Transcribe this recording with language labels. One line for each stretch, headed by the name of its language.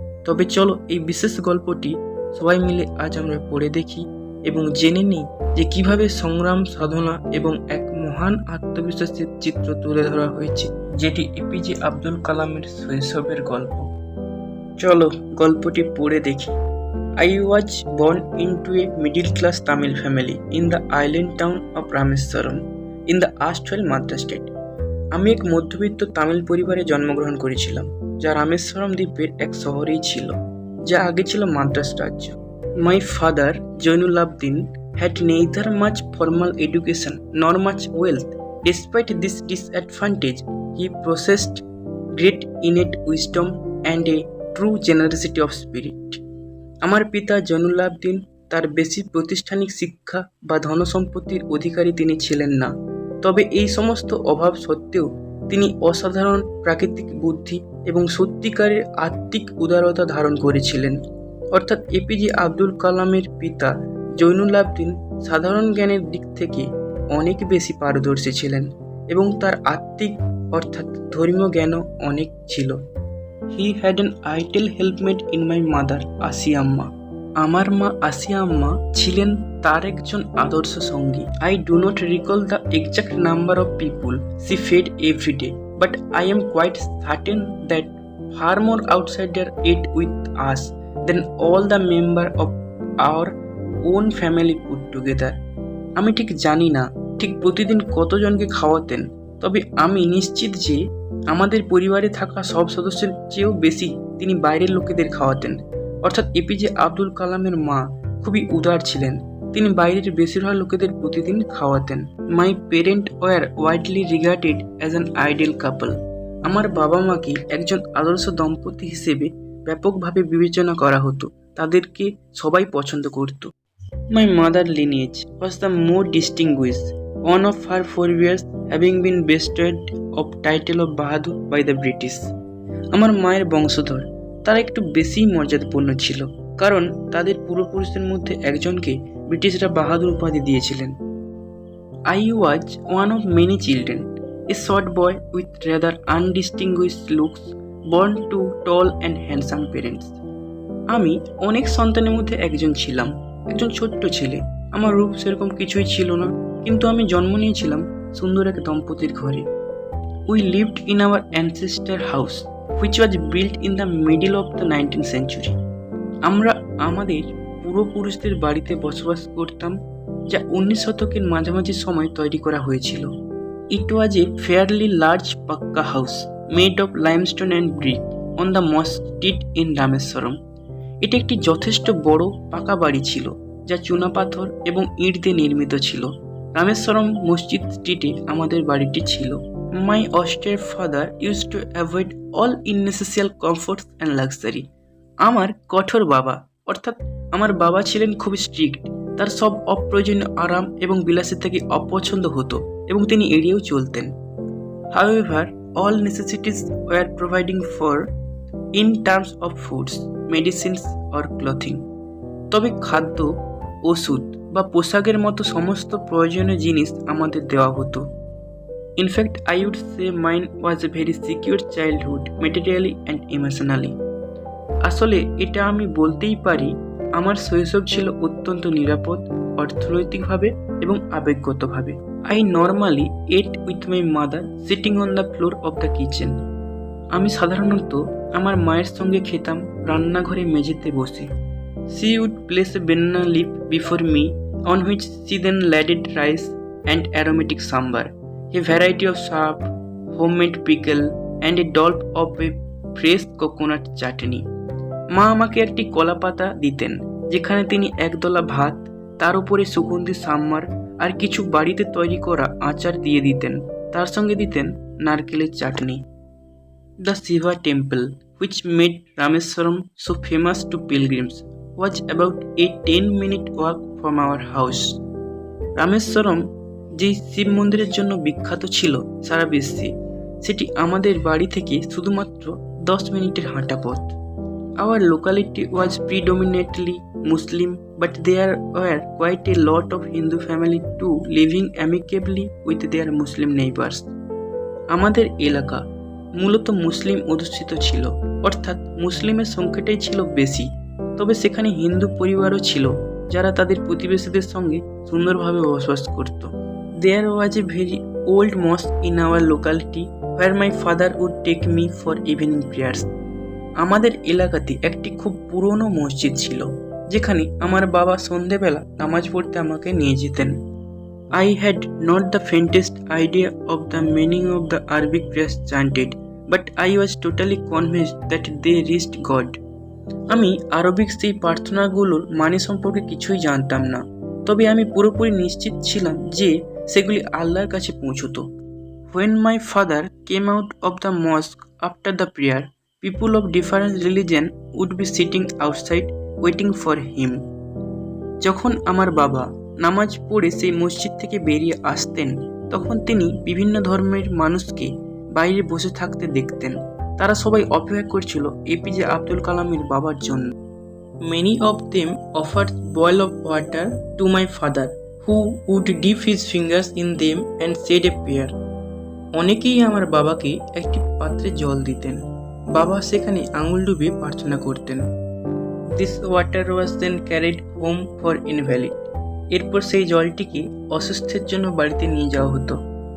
Bangla: তবে চলো এই বিশেষ গল্পটি সবাই মিলে আজ আমরা পড়ে দেখি এবং জেনে নিই যে কিভাবে সংগ্রাম, সাধনা এবং এক মহান আত্মবিশ্বাসের চিত্র তুলে ধরা হয়েছে, যেটি এপিজে আব্দুল কালামের শৈশবের গল্প। চলো গল্পটি পড়ে দেখি।
English: I was born into a middle-class Tamil family in the island town of Rameswaram in the erstwhile Madras state.
Bangla: আমি এক মধ্যবিত্ত তামিল পরিবারে জন্মগ্রহণ করেছিলাম, যা রামেশ্বরম দ্বীপের এক শহরেই ছিল, যা আগে ছিল মাদ্রাস রাজ্য।
English: My father, Jainul-Abdin, had neither much formal education nor much wealth. Despite this disadvantage, he possessed great innate wisdom and a true generosity of spirit.
Bangla: আমার পিতা জৈনুল-আবদিন তার বেশি প্রাতিষ্ঠানিক শিক্ষা বা ধনসম্পত্তির অধিকারী তিনি ছিলেন না, তবে এই সমস্ত অভাব সত্ত্বেও তিনি অসাধারণ প্রাকৃতিক বুদ্ধি এবং সত্যিকারের আত্মিক উদারতা ধারণ করেছিলেন। অর্থাৎ এপিজে আব্দুল কালামের পিতা জৈনুল-আবদিন সাধারণ জ্ঞানের দিক থেকে অনেক বেশি পারদর্শী ছিলেন এবং তার আত্মিক অর্থাৎ ধর্মীয় জ্ঞানও অনেক ছিল।
English: He had an ideal helpmate in my mother, Asiya আম্মা।
Bangla: আমার মা আসিয়া আম্মা ছিলেন তার একজন আদর্শ সঙ্গী।
English: I do not recall the exact number of people she fed every day, but I am quite certain that far more outsiders ate with us than all the members of our own family put together.
Bangla: আমি ঠিক জানি না ঠিক প্রতিদিন কতজনকে খাওয়াতেন, তবে আমি নিশ্চিত যে আমাদের পরিবারে থাকা সব সদস্যের চেয়েও বেশি তিনি বাইরের লোকেদের খাওয়াতেন। অর্থাৎ এপিজে আব্দুল কালামের মা খুবই উদার ছিলেন, তিনি বাইরের বেশিরভাগ লোকেদের প্রতিদিন খাওয়াতেন।
English: My parent were widely regarded as an ideal couple.
Bangla: আমার বাবা মাকে একজন আদর্শ দম্পতি হিসেবে ব্যাপকভাবে বিবেচনা করা হতো, তাদেরকে সবাই পছন্দ করত।
English: My mother lineage was the more distinguished, one of her forebears having been bestowed of title of Bahadur by the British.
Bangla: আমার মায়ের বংশধর তারা একটু বেশিই মর্যাদাপূর্ণ ছিল, কারণ তাদের পূর্বপুরুষদের মধ্যে একজনকে ব্রিটিশরা বাহাদুর উপাধি দিয়েছিলেন।
English: I was one of many children, a short boy with rather undistinguished looks, born to tall and handsome parents.
Bangla: আমি অনেক সন্তানের মধ্যে একজন ছিলাম, একজন ছোট্ট ছেলে। আমার রূপ সেরকম কিছুই ছিল না, কিন্তু আমি জন্ম নিয়েছিলাম সুন্দর এক দম্পতির ঘরে।
English: We lived in our ancestor house, which was built in the middle of the 19th century.
Bangla: আমরা আমাদের পূর্বপুরুষদের বাড়িতে বসবাস করতাম, যা 19 শতকের মাঝামাঝি সময় তৈরি করা হয়েছিল।
English: It was a fairly large pucca house made of limestone and brick on the mosque street in Rameswaram.
Bangla: এটি একটি যথেষ্ট বড় পাকা বাড়ি ছিল, যা চুনাপাথর এবং ইট দিয়ে নির্মিত ছিল। রামেশ্বরম মসজিদ স্ট্রিটে আমাদের বাড়িটি ছিল।
English: My austere father used to avoid all unnecessary comforts and luxury.
Bangla: আমার কঠোর বাবা অর্থাৎ আমার বাবা ছিলেন খুব স্ট্রিক্ট, তার সব অপ্রয়োজনীয় আরাম এবং বিলাসের থেকে অপছন্দ হতো এবং তিনি এড়িয়েও চলতেন।
English: However, all necessities were providing for in terms of foods, medicines or clothing.
Bangla: তবে খাদ্য, ওষুধ বা পোশাকের মতো সমস্ত প্রয়োজনীয় জিনিস আমাদের দেওয়া হতো।
English: In fact, I would say mine was a very secure childhood, materially and emotionally.
Bangla: আসলে এটা আমি বলতেই পারি, আমার শৈশব ছিল অত্যন্ত নিরাপদ অর্থনৈতিকভাবে এবং আবেগগতভাবে।
English: I normally ate with my mother sitting on the floor of the kitchen.
Bangla: আমি সাধারণত আমার মায়ের সঙ্গে খেতাম রান্নাঘরে মেঝেতে বসে।
English: She would place a banana leaf before me, on which she then ladled rice and aromatic sambar, a variety of sharp, homemade pickle, and a dollop of a fresh coconut chutney.
Bangla: মা আমাকে একটি কলা পাতা দিতেন, যেখানে তিনি একদলা ভাত, তার উপরে সুগন্ধি সাম্বার আর কিছু বাড়িতে তৈরি করা আচার দিয়ে দিতেন, তার সঙ্গে দিতেন নারকেলের চাটনি।
English: The Shiva temple, which made Rameswaram so famous to pilgrims, was about a 10-minute walk from our house. Rameswaram
Bangla: যেই শিব মন্দিরের জন্য বিখ্যাত ছিল সারা বিশ্বে, সেটি আমাদের বাড়ি থেকে শুধুমাত্র 10 মিনিটের হাঁটা পথ।
English: Our locality was predominantly Muslim, but there were quite a lot of Hindu family too living amicably with their Muslim neighbors.
Bangla: আমাদের এলাকা মূলত মুসলিম অধ্যুষিত ছিল, অর্থাৎ মুসলিমের সংখ্যাটাই ছিল বেশি, তবে সেখানে হিন্দু পরিবারও ছিল যারা তাদের প্রতিবেশীদের সঙ্গে সুন্দরভাবে বসবাস করত।
English: There was a very old mosque in our locality where my father would take me for evening prayers.
Bangla: আমাদের এলাকাতে একটি খুব পুরনো মসজিদ ছিল যেখানে আমার বাবা সন্ধেবেলা নামাজ পড়তে আমাকে নিয়ে যেতেন।
English: I had not the faintest idea of the meaning of the Arabic prayers chanted, but I was totally convinced that they reached God.
Bangla: আমি আরবিক সেই প্রার্থনাগুলোর মানে সম্পর্কে কিছুই জানতাম না, তবে আমি পুরোপুরি নিশ্চিত ছিলাম যে সেগুলি আল্লাহর কাছে পৌঁছতো।
English: When my father came out of the mosque after the prayer, people of different religion would be sitting outside waiting for him.
Bangla: যখন আমার বাবা নামাজ পড়ে সেই মসজিদ থেকে বেরিয়ে আসতেন, তখন তিনি বিভিন্ন ধর্মের মানুষকে বাইরে বসে থাকতে দেখতেন। তারা সবাই অপেক্ষা করছিল এপিজে আব্দুল কালামের বাবার জন্য।
English: Many of them offered boil of water to my father, who would dip his fingers in them and said a prayer.
Bangla: অনেকেই আমার বাবাকে একটি পাত্রে জল দিতেন, বাবা সেখানে আঙুল ডুবিয়ে প্রার্থনা করতেন।
English: This water was then carried home for invalid.
Bangla: এরপর সেই জলটিকে অসুস্থের জন্য বাড়িতে নিয়ে যাওয়া হতো।